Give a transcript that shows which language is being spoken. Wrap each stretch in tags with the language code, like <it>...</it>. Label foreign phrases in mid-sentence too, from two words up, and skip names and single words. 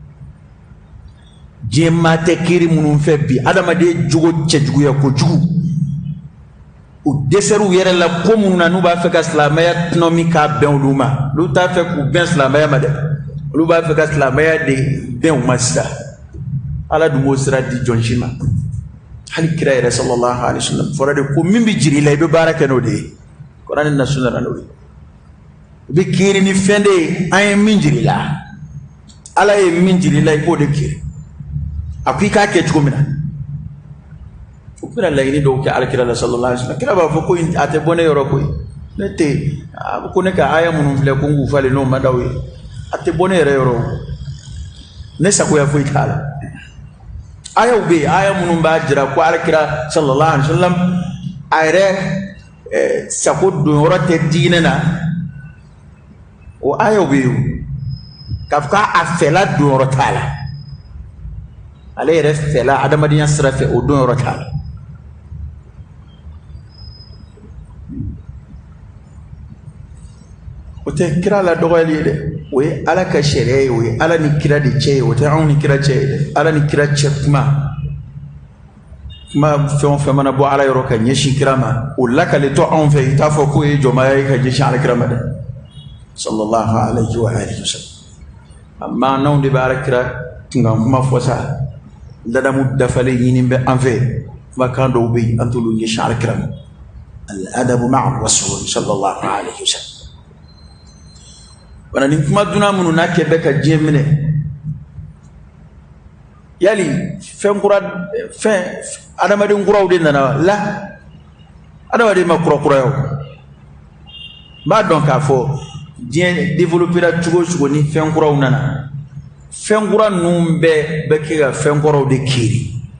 <bm>diɲɛ maa tɛ kiiri minnu fɛ bi adamaden jogo cɛjuguya kojugu u dɛsɛr'u yɛrɛ la ko minnu na n'u b'a fɛ ka silamɛya tɔnɔ min k'a bɛn olu ma olu t'a fɛ k'u bɛn silamɛya ma dɛ olu b'a fɛ ka silamɛya de bɛn u ma sisan ala dun b'o sira di jɔn si ma hali kira yɛrɛ</bm> <ar>صلى الله عليه وسلم</ar> <bm>fɔra de ko min bɛ jiri la i bɛ baara kɛ n'o de ye kuranɛ na sunna n'o ye i bɛ kiiri ni fɛn de ye an ye min jiri la ala ye min jiri la i b'o de kiiri a ko i k'a kɛ cogo min na u bɛna laɲini dɔw kɛ alakira la</bm> <ar>صلى الله عليه وسلم</ar> <bm>kira b'a fɔ ko a tɛ bɔ ne yɔrɔ koyi ne tɛ ko ne ka aya minnu filɛ ko n k'u falen n'o ma d'aw ye a tɛ bɔ ne yɛrɛ yɔrɔ ne sagoya foyi t'a la ayaw bɛ yen aya minnu b'a jira ko alakira</bm> <ar>صلى الله عليه وسلم</ar> <bm>a yɛrɛ sago don yɔrɔ tɛ diinɛ na o ayaw bɛ yen k'a fɔ k'a fɛla don yɔrɔ t'a la ale yɛrɛ fɛla adamadenya sira fɛ o don yɔrɔ t'a la o tɛ kira la dɔgɔyali ye dɛ o ye ala ka sariya ye o ye ala ni kira de cɛ ye o tɛ anw ni kira cɛ ye dɛ ala ni kira cɛ kuma fɛn o fɛn mana bɔ ala yɔrɔ ka ɲɛsin kira ma o lakaletɔ anw fɛ i t'a fɔ k'o ye jɔnmaya ye ka ɲɛsin ala kira ma dɛ</bm> <ar>صلى الله عليه وآله وسلم</ar> <bm>amma n'anw de bɛ ala kira kunkan kuma fɔ sa ladamu dafalen ɲini bɛ an fɛ kumakan dɔw bɛ yen an t'olu ɲɛsin ala kira ma</bm> <ar>الأدب مع الرسول صلى الله عليه وسلم</ar> <bm>wana ni kuma duna minnu n'a kɛ bɛ ka diɲɛ minɛ yali fɛn adamaden kuraw de nana la adamaden ma kurakura o n b'a dɔn k'a fɔ diɲɛ développera cogo o cogo ni fɛn kuraw nana fɛn kura ninnu bɛɛ bɛ kɛ ka fɛn kɔrɔw de kiiri</bm>